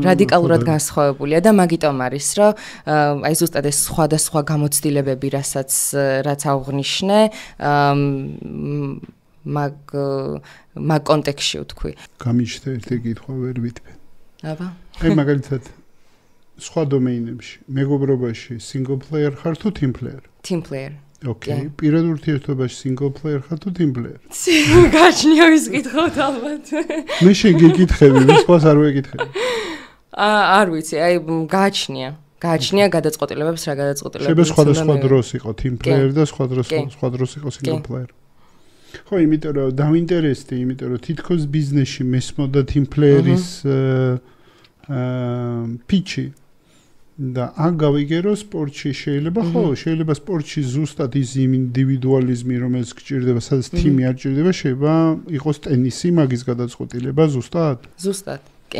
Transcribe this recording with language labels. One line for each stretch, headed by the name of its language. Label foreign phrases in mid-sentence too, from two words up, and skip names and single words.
Georgian: რადიკალურად განსხვავებულია და მაგიტომ არის, რომ აი ზუსტად ეს სხვადასხვა გამოცდილებები, რაც აღნიშნე, მაგ კონტექსტში ვთქვი. გამიჩნდა ერთი კითხვა ვერ ვიტყვი. აბა. აი მაგალითად სხვა დომეინებში, მეგობრობაში
English: single player
Georgian: ხარ თუ
English: team player? Team player.
Georgian: Okay. პირად ურთიერთობაში
English: single player
Georgian: ხარ თუ
English: team player?
Georgian: გაჩნია ვის კითხავთ ალბათ. მე შენ გიკითხები, მე სხვას არ ვეკითხები. არ ვიცი, აი გააჩნია გადაწყვეტილებებს რა გადაწყვეტილებებს. შეიძლება სხვადასხვა დროს იყო
English: team player
Georgian: და სხვა დროს იყო
English: single player.
Georgian: ხო, იმიტომ რომ დავინტერესდი, იმიტომ რომ თითქოს ბიზნესში მესმოდა
English: team player-
Georgian: ის pitch-ი და ან გავიგე რომ სპორტში შეიძლება სპორტში ზუსტად ის ინდივიდუალიზმი რომელიც გჭირდება, სადაც თიმი არ გჭირდება, შეიძლება იყოს ტენისი, მაგის გადაწყვეტილება ზუსტად? ზუსტად, კი.